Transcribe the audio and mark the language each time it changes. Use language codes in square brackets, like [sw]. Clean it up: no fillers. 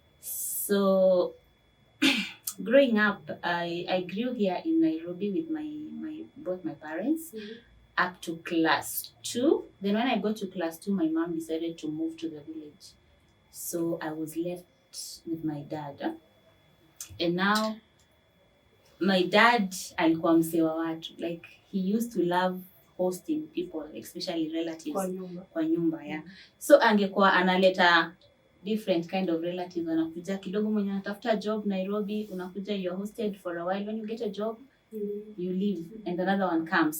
[en] So growing up, I grew here in Nairobi with both my parents up to class 2. Then when I got to class 2, my mom decided to move to the village. So I was left with my dad. And now my dad [sw] alikuwa msee wa watu. [en] Like he used to love hosting people, especially relatives [sw] kwa nyumba, [en] yeah. So [sw] angekuwa analeta [en] different kind of relatives, [sw] anakuja kidogo mwenye anatafuta [en] job Nairobi, [sw] unakuja, [en] you're hosted for a while, when you get a job you leave and another one comes.